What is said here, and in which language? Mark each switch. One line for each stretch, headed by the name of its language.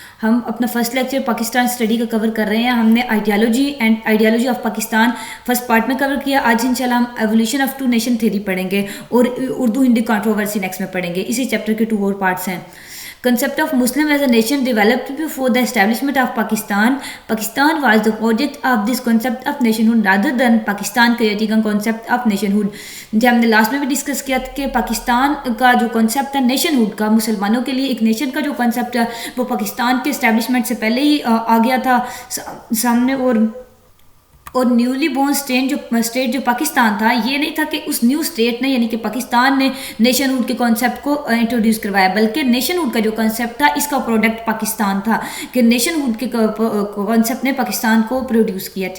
Urdu: ہم اپنا first lecture Pakistan study کا کور کر رہے ہیں. ہم نے ideology of Pakistan first part میں کور کیا. آج انشاءاللہ ہم evolution of two nation theory پڑھیں گے اور اردو ہندی کنٹروورسی نیکسٹ میں پڑھیں گے. اسی چیپٹر کے 2 اور پارٹس ہیں.
English: Concept of Muslim as a nation developed before the establishment of Pakistan. Pakistan was the project of this concept of nationhood rather than Pakistan creating a concept of nationhood.
Urdu: جب ہم نے last میں بھی discuss کیا تھا کہ پاکستان کا جو کنسیپٹ ہے نیشن ہوڈ کا، مسلمانوں کے لیے ایک نیشن کا جو کنسیپٹ ہے وہ پاکستان کے اسٹیبلشمنٹ سے پہلے ہی آ گیا تھا سامنے. اور نیولی بورن اسٹیٹ جو پاکستان تھا، یہ نہیں تھا کہ اس نیو اسٹیٹ نے یعنی کہ پاکستان نے نیشن ہوڈ کے کانسیپٹ کو انٹروڈیوس کروایا، بلکہ نیشن ہوڈ کا جو کنسیپٹ تھا اس کا پروڈکٹ پاکستان تھا کہ نیشن ہوڈ کے کانسیپٹ نے پاکستان کو پروڈیوس کیا.